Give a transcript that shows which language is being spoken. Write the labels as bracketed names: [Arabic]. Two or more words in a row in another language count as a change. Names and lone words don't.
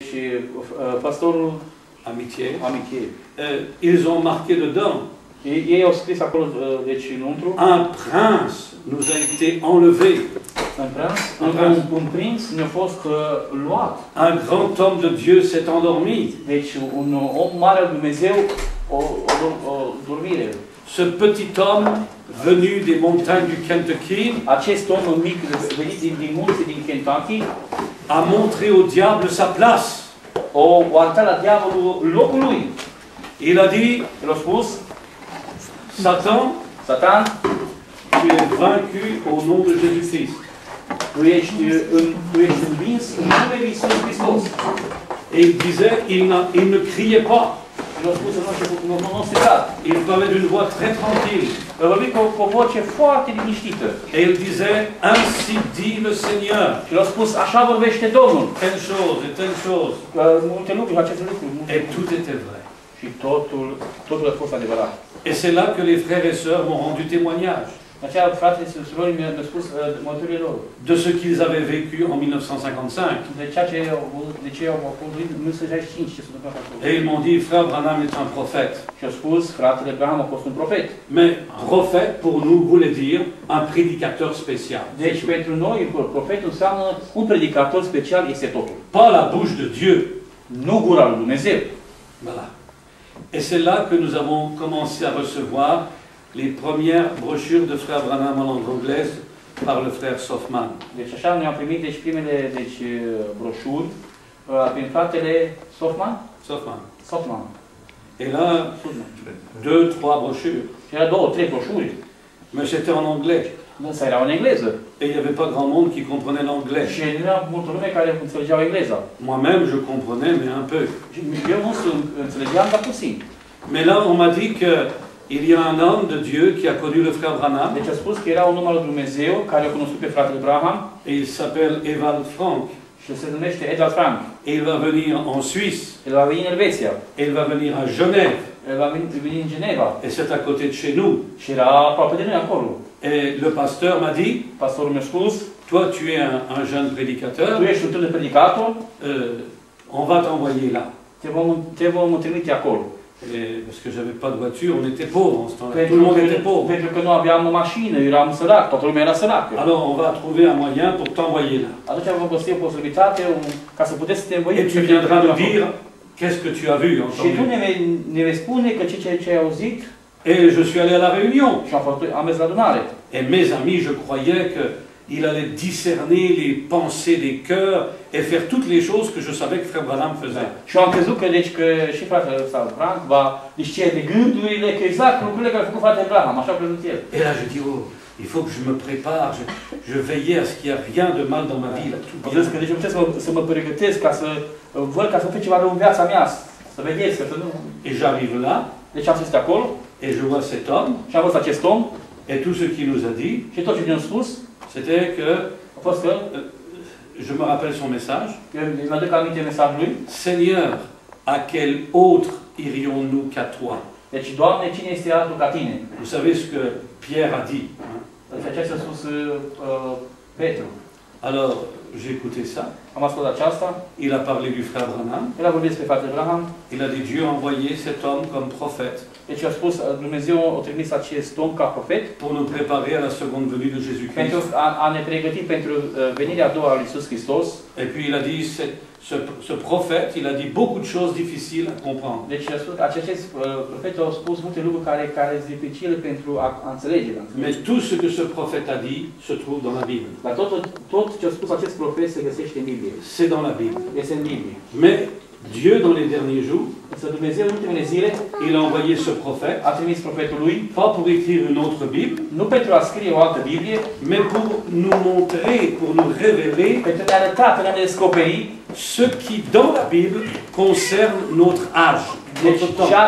[Romanian] pastorul [French] Amitié, Amitié. Ils ont marqué dedans. [Romanian] Ei au scris acolo, deci înăuntru, [French] Un prince nous a été enlevé. [Romanian] un prinț ne-a fost luat. [French] Un grand homme de Dieu s'est endormi. [Romanian] Deci un om mare al Dumnezeu o dormire. [French] Ce petit homme venu des montagnes du Kentucky [Romanian] Acest om mic venit din munți din Kentucky [French] a montré au diable sa place. [Romanian] o arătat la diavolul locul lui. [French] Il a dit, [Romanian] El a spus, [French] Satan, tu es vaincu au nom de Jésus-Christ. [Romanian] tu ești învins în numele lui Iisus Hristos. [French] Et il disait, il ne criait pas. [Romanian] El a spus nu strigat. [French] Il parlait d'une voix très tranquille. [Romanian] El vorbit cu o voce foarte liniștită. [French] Et il disait, ainsi dit le Seigneur. [Romanian] Și el a spus, așa vorbește Domnul. [French] Telle chose et telle chose. [Romanian] Multe lucruri, aceste lucruri. [French] Et tout était vrai. [Romanian] Și totul a fost adevărat. [French] Et c'est là que les frères et sœurs m'ont rendu témoignage [Romanian] De aceea, fratele și surorii mi-au spus mărturile lor. [French] de ce qu'ils avaient vécu en 1955. [Romanian] De ce au făcut în 1965, ce s-a întâmplat acolo. [French] Et ils m'ont dit, frère Branham est un prophète. [Romanian] Și au spus, fratele Branham a fost un profet. [French] Mais prophète, pour nous, voulait dire un prédicateur spécial. [Romanian] Deci, pentru noi, profetul înseamnă un predicator special, este totul. [French] Pas la bouche de Dieu. [Romanian] Nu gura lui Dumnezeu. [French] Voilà. Et c'est là que nous avons commencé à recevoir les premières brochures de Frère Branham en langue anglaise par le frère Softman. [Romanian] Deci așa ne-am primit primele broșuri prin fratele Softman. [French] Et là, 2-3 brochures. [Romanian] Și era 2-3 broșuri. [French] Mais c'était en anglais. [Romanian] Însă erau în engleză. [French] Et il n'y avait pas grand monde qui comprenait l'anglais. [Romanian] Și nu era multă lume care înțelegeau engleza. [French] Moi-même, je comprenais, mais un peu. [Romanian] Eu nu înțelegeam, dar puțin. [French] Mais là, on m'a dit que il y a un homme de Dieu qui a connu le frère Branham. [Romanian] Deci a spus că era un om al Dumnezeu care a cunoscut pe fratele Branham. [French] Et il s'appelle Ewald Frank. [Romanian] Și se numește Ewald Frank. [French] Et il va venir en Suisse. [Romanian] El va veni în Elveția. [French] Et il va venir à Genève. [Romanian] El va veni în Geneva. [French] Et c'est à côté de chez nous. [Romanian] Și era aproape de noi acolo. [French] Et le pasteur m'a dit, [Romanian] pastorul mi-a spus, [French] toi tu es un jeune prédicateur, [Romanian] tu ești un tânăr predicator, [French] on va t'envoyer là. [Romanian] Te vom trimite acolo. [French] Et parce que j'avais pas de voiture, on était pauvres en ce temps-là. Tout le monde était pauvre. [Romanian] Pentru că nu aveam o mașină, eram sărac, toată lumea era săracă. [French] Alors on va trouver un moyen pour t'envoyer là. [Romanian] Atunci vom găsi o posibilitate ca să puteți să te învoim. [French] Et tu viendras nous dire qu'est-ce que tu as vu, entendu. [Romanian] Și tu ne vei spune că ce ai auzit. [French] Et je suis allé à la réunion. [Romanian] Și am mers la adunare. [French] Et mes amis, je croyais que il allait discerner les pensées des cœurs et faire toutes les choses que je savais que Frère Branham faisait. [Romanian] Și am crezut că și fratele Frank va discerne gândurile, că exact lucrurile care a făcut fratele Branham, așa a crezut el. [French] Et là je dis, oh, il faut que je me prépare, je veillais à ce qu'il n'y ait rien de mal dans ma vie. [Romanian] Deci să mă pregătesc ca să văd ca să fie ceva rău în viața mea, să veghez, că să nu... [French] Et j'arrive là. [Romanian] Deci am fost acolo. [French] Et je vois cet homme. [Romanian] Și am văzut acest om. [French] Et tout ce qu'il nous a dit. [Romanian] Și tot ce ne-a spus. [French] C'était que, je me rappelle son message. Seigneur, à quel autre irions-nous qu'à toi? [Romanian] Deci, Doamne, cine este altul ca tine? [French] Vous savez ce que Pierre a dit. [Romanian] Ce a spus Petru. [French] Alors, j'ai écouté ça. [Romanian] Am ascultat aceasta. [French] Il a parlé du frère Branham. [Romanian] El a vorbit despre fratele Branham. [French] Il a dit Dieu a envoyé cet homme comme prophète. [Romanian] Deci a spus Dumnezeu a trimis acest om ca profet. [French] Pour nous préparer à la seconde venue de Jésus-Christ. [Romanian] Pentru a ne pregăti pentru venirea a doua a lui Iisus Hristos. [French] Et puis il a dit ce prophète, il a dit beaucoup de choses difficiles à comprendre. [Romanian] Deci acest profet a spus multe lucruri care sunt dificile pentru a înțelege. [French] Mais tout ce que ce prophète a dit se trouve dans la Bible. [Romanian] Dar tot ce a spus acest profet se găsește în Biblie. [French] C'est dans la Bible. [Romanian] Este în Biblie. [French] Mais Dieu, dans les derniers jours, il a envoyé ce prophète, pas pour écrire une autre Bible, mais pour nous montrer, pour nous révéler ce qui, dans la Bible, concerne notre âge, notre temps.